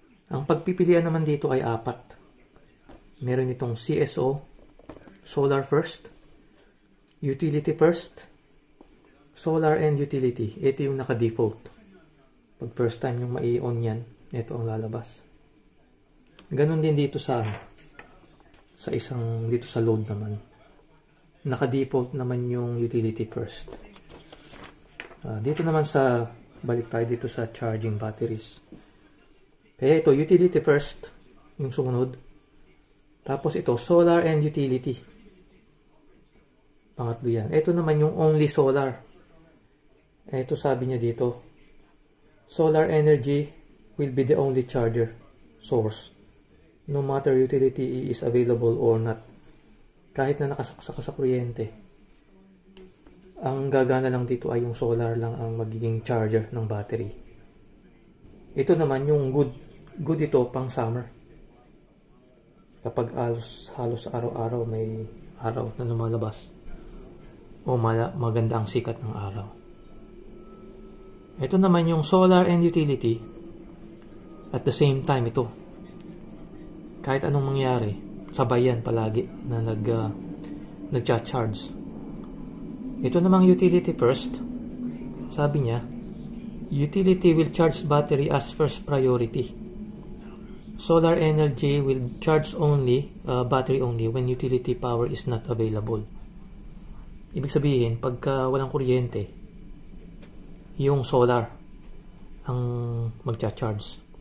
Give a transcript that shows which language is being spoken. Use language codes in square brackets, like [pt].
[tl] Ang pagpipilian naman dito ay 4. Meron itong CSO, Solar First, Utility First, Solar and Utility. Ito yung naka-default. Pag first time yung mai-on yan, ito ang lalabas. Ganon din dito sa dito sa load naman. Naka-default naman yung Utility First. Dito naman balik tayo dito sa charging batteries. Kaya ito, Utility First, yung sumunod. Tapos ito, Solar and Utility. Pangatlo yan. Ito naman yung [en] only solar. [tl] Ito sabi niya dito, [en] solar energy will be the only charger source. No matter utility is available or not. [tl] Kahit na nakasaksak sa kuryente. Ang gagana lang dito ay yung solar lang ang magiging charger ng battery. Ito naman yung good ito pang summer. Kapag halos araw-araw may araw na lumalabas. o maganda ang sikat ng araw. Ito naman yung solar and utility. [en] At the same time [tl] ito, kahit anong mangyari, sabay yan palagi na nagcha-charge. Ito namang utility first. Sabi niya, [en] utility will charge battery as first priority. Solar energy will charge battery only when utility power is not available. [tl] Ibig sabihin, pagka walang kuryente, yung solar ang magcha-charge.